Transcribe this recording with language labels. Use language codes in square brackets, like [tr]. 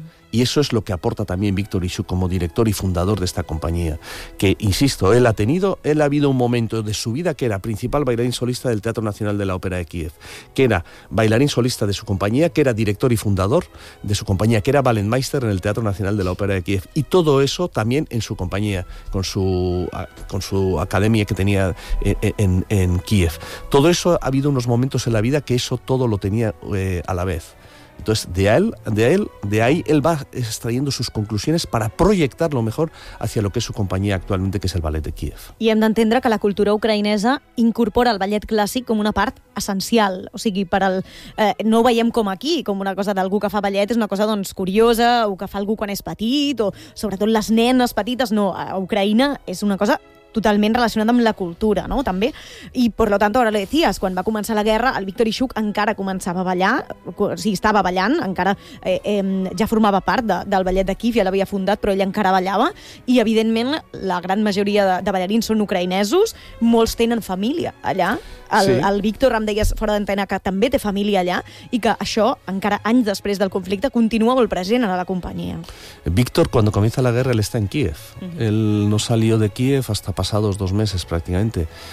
[es] Y eso es lo que aporta también Víctor Ixu como director y fundador de esta compañía, que, insisto, él ha habido un momento de su vida que era principal bailarín solista del Teatro Nacional de la Ópera de Kiev, que era bailarín solista de su compañía, que era director y fundador de su compañía, que era balletmeister en el Teatro Nacional de la Ópera de Kiev, y todo eso también en su compañía, con su academia que tenía en Kiev. Todo eso, ha habido unos momentos en la vida que eso todo lo tenía a la vez. Entonces, de ahí él va extrayendo sus conclusiones para proyectarlo mejor hacia lo que es su compañía actualmente, que es el Ballet de Kiev. [ca] I hem d'entendre que la cultura ucraïnesa incorpora el ballet clàssic com una part essencial. O sigui, no ho veiem com aquí, com una cosa d'algú que fa ballet, és una cosa doncs curiosa, o que fa algú quan és petit, o sobretot les nenes petites. No, a Ucraïna és una cosa totalment relacionat amb la cultura, no? També. I, per lo tanto, ara [es] le decías, [ca] quan va començar la guerra, el Víctor Ixuk encara començava a ballar, o sigui, estava ballant, encara ja formava part del ballet de Kiev, ja l'havia fundat, però ell encara ballava, i, evidentment, la gran majoria de ballarins són ucraïnesos, molts tenen família allà. El Víctor, em deies fora d'antena, que també té família allà, i que això, encara anys després del conflicte, continua molt present a la companyia. Víctor, quan comença la guerra, ell està en Kiev. [es] Ell no salió de Kiev hasta pasados 2 meses prácticamente.